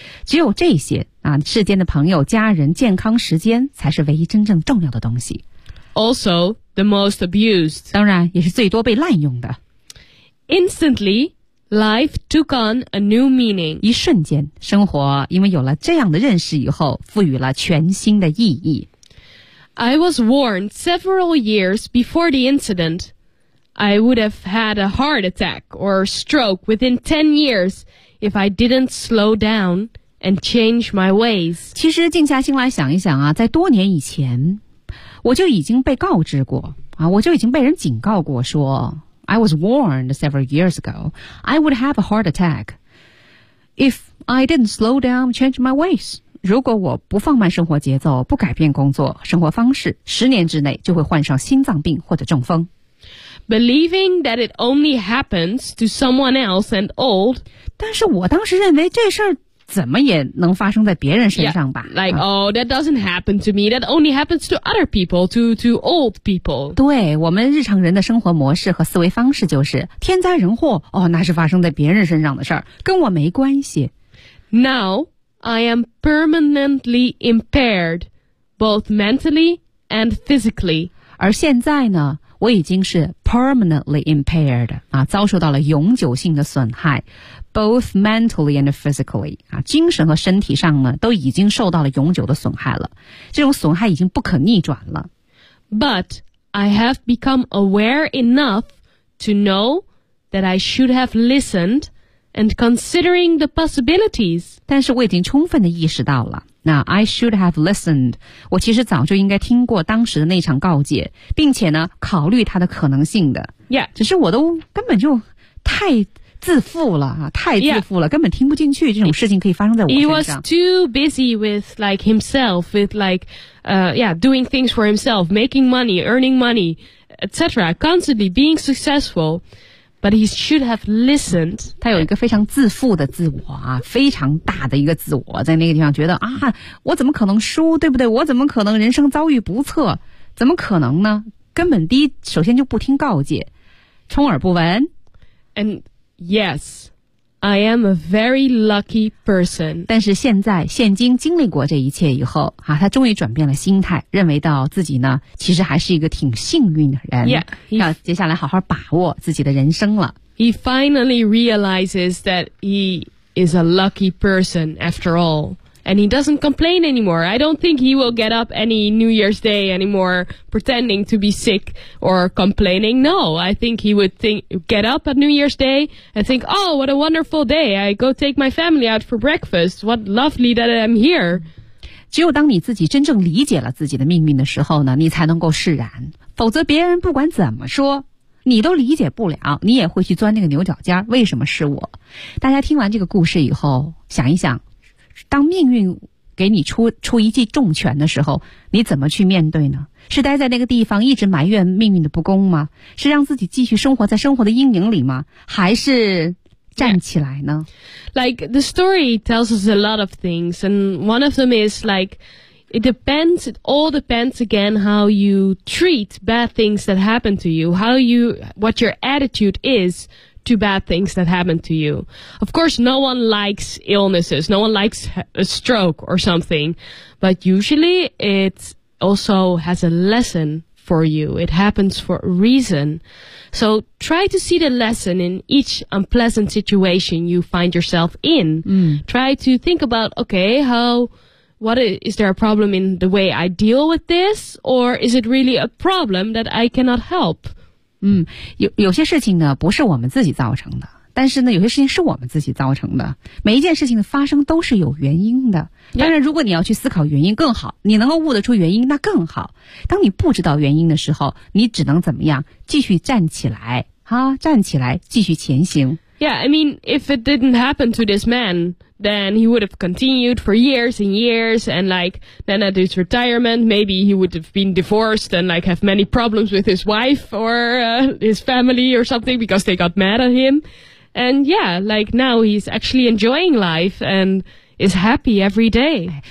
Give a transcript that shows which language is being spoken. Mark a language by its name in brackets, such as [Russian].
[Chinese] 只有这些啊，世间的朋友、家人、健康、时间才是唯一真正重要的东西。 [English] Also, the most abused. [Chinese] 当然，也是最多被滥用的。 [English] Instantly. Life took on a new meaning. [Chinese] 一瞬间，生活因为有了这样的认识以后，赋予了全新的意义。 [English] I was warned several years before the incident. I would have had a heart attack or stroke within 10 years if I didn't slow down and change my ways. [Chinese] 其实静下心来想一想啊，在多年以前，我就已经被告知过啊，我就已经被人警告过说。 [English] I was warned several years ago, I would have a heart attack. If I didn't slow down, change my ways. [Chinese] 如果我不放慢生活节奏，不改变工作，生活方式，十年之内就会患上心脏病或者中风。 [English] Believing that it only happens to someone else and old. [Chinese] 但是我当时认为这事儿怎么也能发生在别人身上吧。 [English] Yeah, like, oh, that doesn't happen to me. That only happens to other people, to old people. [Chinese] 对，我们日常人的生活模式和思维方式就是天灾人祸，哦，那是发生在别人身上的事儿，跟我没关系。 [English] Now, I am permanently impaired, both mentally and physically. [Chinese] 而现在呢，我已经是 [English] permanently impaired, [Chinese] 啊，遭受到了永久性的损害。 [English] Both mentally and physically, [Chinese] 啊，精神和身体上呢，都已经受到了永久的损害了。这种损害已经不可逆转了。 [English] But I have become aware enough to know that I should have listened and considering the possibilities. [Chinese] 但是我已经充分地意识到了。 [English] 那 I should have listened. [Chinese] 我其实早就应该听过当时的那场告诫，并且呢，考虑它的可能性的。 [English] Yeah. [Chinese] 只是我都根本就太自负了，太自负了， [English] yeah. [Chinese] 根本听不进去这种事情可以发生在我身上。 [English] He was too busy with like himself, with like, yeah, doing things for himself, making money, earning money, etc. Constantly being successful, but he should have listened. [Chinese] 他有一个非常自负的自我啊，非常大的一个自我，在那个地方觉得啊，我怎么可能输，对不对？我怎么可能人生遭遇不测？怎么可能呢？根本第一，首先就不听告诫，充耳不闻 [English] ，and。 Yes, I am a very lucky person. [Chinese] 但是现在，现今经历过这一切以后，啊，他终于转变了心态，认为到自己呢，其实还是一个挺幸运的人。 [English] Yeah, [Chinese] 要接下来好好把握自己的人生了。 [English] He finally realizes that he is a lucky person after all, and he doesn't complain anymore. I don't think he will get up any New Year's Day anymore pretending to be sick or complaining. No, I think he would think, get up at New Year's Day and think, oh, what a wonderful day. I go take my family out for breakfast. What lovely that I'm here. [Chinese] 只有当你自己真正理解了自己的命运的时候呢，你才能够释然。否则别人不管怎么说，你都理解不了，你也会去钻那个牛角尖，为什么是我？大家听完这个故事以后，想一想，当命运给你出一记重拳的时候，你怎么去面对呢？是待在那个地方一直埋怨命运的不公吗？是让自己继续生活在生活的阴影里吗？还是站起来呢？ [English] Like, the story tells us a lot of things, and one of them is like, it all depends again how you treat bad things that happen to you, what your attitude is,to bad things that happen to you. Of course, no one likes illnesses. No one likes a stroke or something. But usually, it's also has a lesson for you. It happens for a reason. So try to see the lesson in each unpleasant situation you find yourself in. Mm. Try to think about, okay, is there a problem in the way I deal with this? Or is it really a problem that I cannot help? [Chinese] 有些事情呢不是我们自己造成的，但是呢有些事情是我们自己造成的，每一件事情的发生都是有原因的。当然如果你要去思考原因更好，你能够悟得出原因那更好。当你不知道原因的时候，你只能怎么样，继续站起来，站起来继续前行。 [English] Yeah, I mean, if it didn't happen to this man, then he would have continued for years and years, and like, then at his retirement, maybe he would have been divorced and like have many problems with his wife or, his family or something because they got mad at him. And yeah, like now he's actually enjoying life and is happy every day.